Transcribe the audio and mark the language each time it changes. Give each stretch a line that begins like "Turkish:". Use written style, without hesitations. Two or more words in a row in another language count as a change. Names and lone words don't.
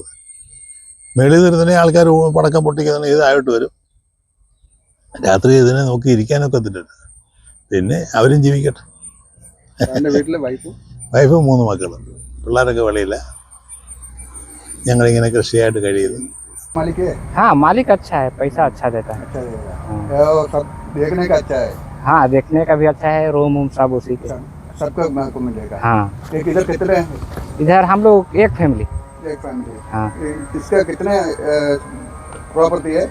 Malayalam: മേളിൽ വരുന്നതിനെ ആൾക്കാർ പടക്കം പൊട്ടിക്കുന്നതിന് ഇതായിട്ട് വരും. രാത്രി ഇതിനെ നോക്കി ഇരിക്കാനൊക്കെ എത്തിട്ടുണ്ട്. പിന്നെ അവരും ജീവിക്കട്ടെ. വൈഫ് 3 മക്കളും. പിള്ളേരൊക്കെ വെളിയില്ല. ഞങ്ങളിങ്ങനെ കൃഷിയായിട്ട് കഴിയുന്നു.
Hindi: हाँ मालिक अच्छा है, पैसा अच्छा देता है। देखने का अच्छा है। हाँ देखने का भी अच्छा है, रूम सब उसी के सबको को मिलेगा। हाँ इधर कितने? इधर हम लोग एक फैमिली। हाँ इसका कितने प्रॉपर्टी है?